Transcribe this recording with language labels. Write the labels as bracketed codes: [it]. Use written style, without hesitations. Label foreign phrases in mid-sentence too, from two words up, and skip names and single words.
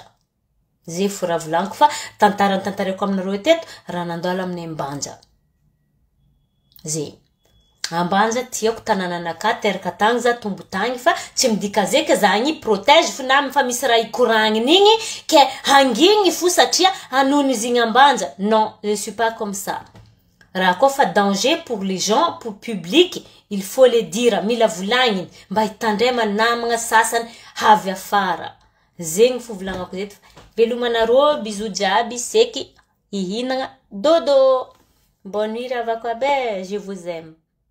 [mg] Zay fo raha volaniko fa tantarako aminareo teto raha nandalo amin'ny Ambanja. Zay. Ambanja tiako tanananaka teraka tagny za tombo tagny fa tsy midika zay ke za agny protège fa na fa misy raha ikoragniny igny ke hangigny fo satria hanony izy igny Ambanja. [fr] Non, je ne suis pas comme ça. [mg] Raha koa fa [fr] danger pour les gens, pour public, il faut le dire, [mg] mila volagniny mba hitandrema namagna sasany havy afara. Zegny fo volagnako zeto. Velomanareo, bisous jiaby, seky, hihinagna, dodo. [fr] Bonne nuit [mg] ravako abe, [fr] je vous aime.